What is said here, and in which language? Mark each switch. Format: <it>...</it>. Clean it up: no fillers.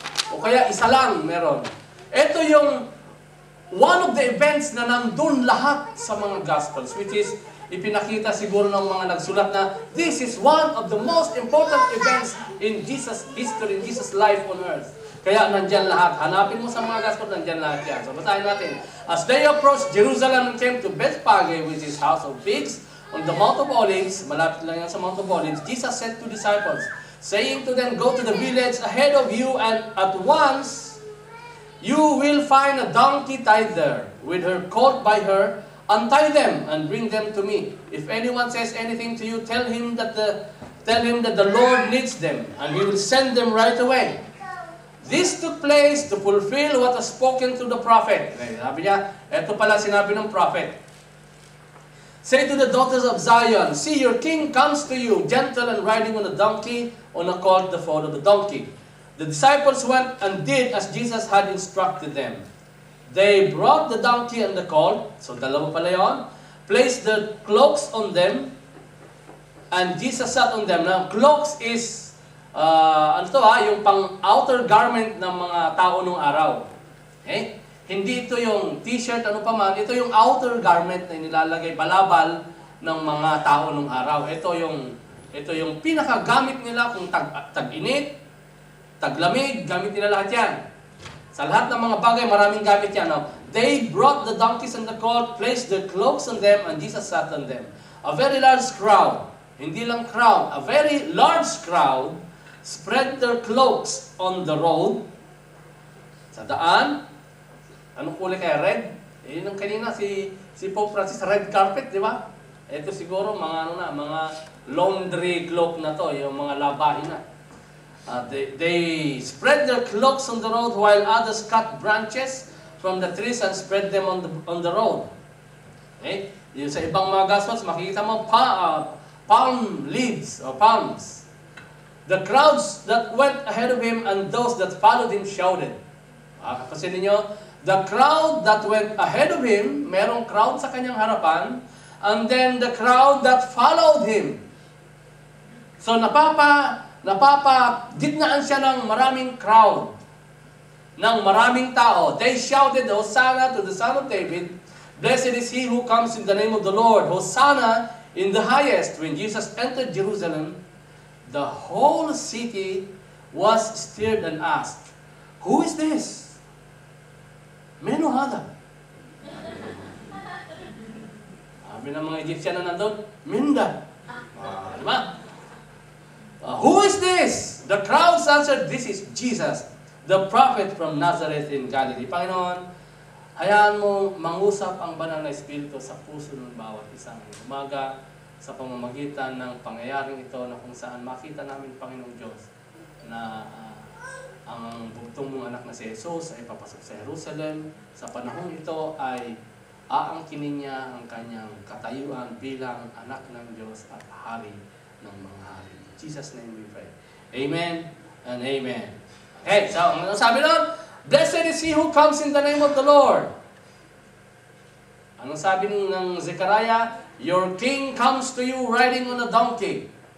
<tl>O kaya isa lang meron. Ito yung</tl> <en>one of the events</en> <tl>na nandun lahat sa mga Gospels,</tl> <en>which is</en> <tl>ipinakita siguro ng mga nagsulat na</tl> <en>this is one of the most important events in Jesus' history, in Jesus' life on earth.</en> <tl>Kaya nandyan lahat. Hanapin mo sa mga gospel, nandyan lahat yan. So basahin natin.</tl> <en>As they approached Jerusalem and came to Bethphage, which is house of pigs, on the Mount of Olives,</en> <tl>malapit lang yan sa Mount of Olives,</tl> <en>Jesus said to disciples, saying to them, go to the village ahead of you, and at once you will find a donkey tied there, with her colt by her. Untie them and bring them to me. If anyone says anything to you, tell him that the Lord needs them, and He will send them right away. This took place to fulfill what was spoken to the prophet.</en> <tl>Sabi niya, ito pala sinabi ng prophet.</tl> <en>Say to the daughters of Zion, see, your king comes to you, gentle and riding on a donkey, on a colt, the foal of the donkey. The disciples went and did as Jesus had instructed them. They brought the donkey and the colt,</en> <tl>so dalawa pala yun,</tl> <en>placed the cloaks on them, and Jesus sat on them.</en> <tl>Now, cloaks is, yung pang outer garment ng mga tao nung araw. Okay? Hindi ito yung t-shirt, ano pa man, ito yung outer garment na nilalagay balabal ng mga tao nung araw. Ito yung pinakagamit nila kung tag-init, taglamig, gamit nila lahat yan. Sa lahat ng mga bagay, maraming gamit yan.</tl> <en>Now, they brought the donkeys and the colt, placed their cloaks on them, and Jesus sat on them. A very large crowd,</en> <tl>hindi lang crowd,</tl> <en>a very large crowd spread their cloaks on the road.</en> <tl>Sa daan, anong kulay kaya? Red? Eh, nung kanina si Pope Francis, red carpet, di ba? Ito siguro mga mga laundry cloak na to, yung mga labahin na.</tl> <en>They spread their cloaks on the road while others cut branches from the trees and spread them on the road. Okay?</en> <tl>Yung sa ibang mga gospels, makikita mo palm leaves or palms.</tl> <en>The crowds that went ahead of him and those that followed him shouted.</en> <tl>Kasi ninyo,</tl> <en>the crowd that went ahead of him,</en> <tl>merong crowd sa kanyang harapan,</tl> <en>and then the crowd that followed him.</en> <tl>So napapagitnaan siya ng maraming crowd, ng maraming tao.</tl> <en>They shouted, Hosanna to the Son of David. Blessed is he who comes in the name of the Lord. Hosanna in the highest. When Jesus entered Jerusalem, the whole city was stirred and asked, who is this? Meno hada.</en> <tl>Sabi ng mga Egyptian na nandun, Minda.</tl> <en>Diba? Who is this? The crowds answered, this is Jesus, the prophet from Nazareth in Galilee.</en> <tl>Panginoon, hayaan mo mangusap ang banal na Espiritu sa puso ng bawat isang umaga sa pamamagitan ng pangyayaring ito na kung saan makita namin, Panginoong Diyos, na ang bugtong mong anak na si Jesus ay papasok sa Jerusalem. Sa panahong ito ay aangkinin niya ang kanyang katayuan bilang anak ng Diyos at hari ng mga hari.</tl> <en>In Jesus' name we pray. Amen and amen.</en> <tl>Okay, so ano sabi nun?</tl> <en>Blessed is he who comes in the name of the Lord.</en> <tl>Anong sabi ng Zechariah?</tl> <en>Your king comes to you riding on a donkey.</en>